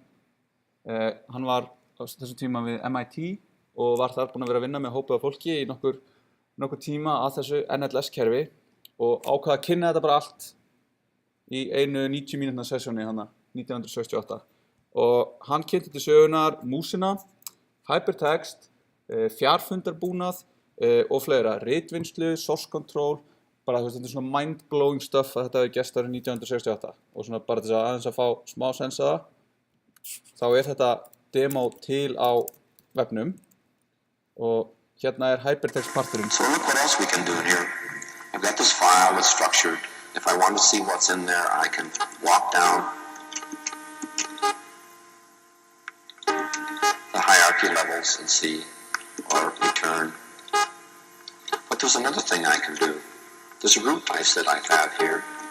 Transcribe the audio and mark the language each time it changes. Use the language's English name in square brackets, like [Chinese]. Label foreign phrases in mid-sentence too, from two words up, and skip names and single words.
[Icelandic] Hann var á þessum tíma við MIT og var þar búinn að vera að vinna með hópi af fólki í nokkur tíma að þessu NLS-kerfi og ákvað að kynna þetta bara allt í einu 90 mínútna sessjóni hana 1968. Og hann kynnti til sögunar músina, hypertext, fjarfundarbúnað og fleira, ritvinnslu, [English] source control, [Icelandic] bara þetta er svona [English] mind-blowing stuff [Icelandic] að þetta hefði gerst árið 1968 og svona bara til að aðeins að fá smá sens að það, þá er þetta demo til á vefnum og hérna er hypertext parturinn. [English] So look what else we can do here. I've got this file that's structured. If I want to see what's in there, I can walk down the hierarchy levels and see, or return. But there's another thing I can do. There's a root dice that I have here.